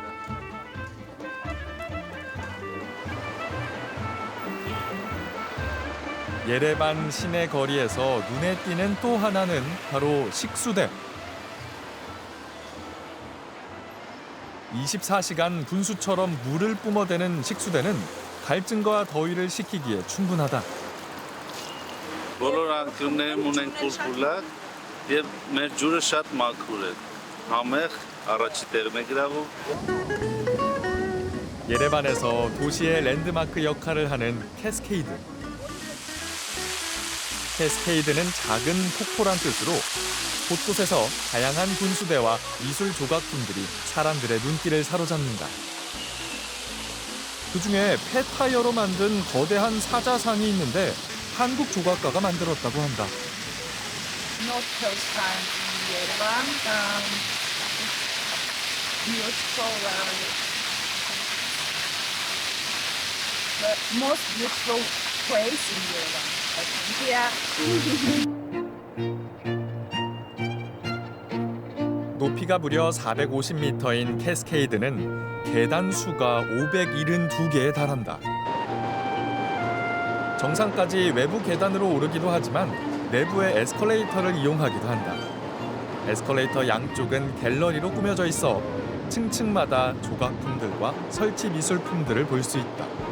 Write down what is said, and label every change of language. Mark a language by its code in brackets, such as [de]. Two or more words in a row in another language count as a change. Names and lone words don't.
[ko] 예레반 시내 거리에서 눈에 띄는 또 하나는 바로 식수대. 24시간 분수처럼 물을 뿜어대는 식수대는 갈증과 더위를 식히기에 충분하다. [hy] բոլոր անկյուններում ունենք պուլպուլակ եւ մեր ջուրը շատ մաքուր է։ Համեղ առաջի տեղն է գրավում։ [ko] 예레반에서 도시의 랜드마크 역할을 하는 캐스케이드. 캐스케이드는 작은 폭포란 뜻으로 곳곳에서 다양한 분수대와 미술 조각품들이 사람들의 눈길을 사로잡는다. 그중에 폐타이어로 만든 거대한 사자상이 있는데 한국 조각가가 만들었다고 한다. [en] Not first time in Yerevan. Beautiful, the most beautiful place in Yerevan, I think. Yeah. [ko] 높이가 무려 450m인 캐스케이드는 계단 수가 572개에 달한다. 정상까지 외부 계단으로 오르기도 하지만 내부의 에스컬레이터를 이용하기도 한다. 에스컬레이터 양쪽은 갤러리로 꾸며져 있어 층층마다 조각품들과 설치 미술품들을 볼 수 있다.